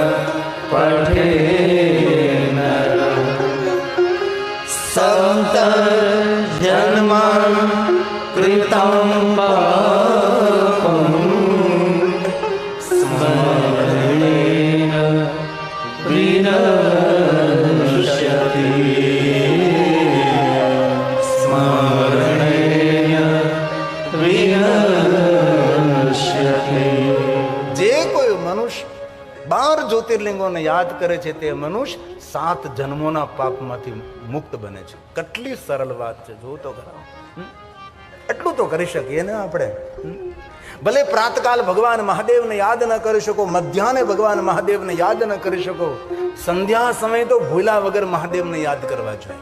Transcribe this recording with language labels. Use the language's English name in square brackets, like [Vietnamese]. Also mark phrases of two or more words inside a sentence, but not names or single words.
[Sanskrit] पठेन सप्तजन्मं कृतं पापं स्मरणेन विनश्यति स्मरणेन विनश्यति. [Gujarati] જે કોઈ મનુષ્ય 12 જ્યોતિર્લિંગોને યાદ કરે છે તે મનુષ્ય 7 જન્મોના પાપમાંથી મુક્ત બને છે. કેટલી સરળ વાત છે, જો તો ખરા. એટલું તો કરી શકીએ ને આપણે. ભલે પ્રાતકાલ ભગવાન મહાદેવને યાદ ન કરી શકો, મધ્યાહને ભગવાન મહાદેવને યાદ ન કરી શકો, સંધ્યા સમય તો ભૂલા વગર મહાદેવને યાદ કરવા જોઈએ.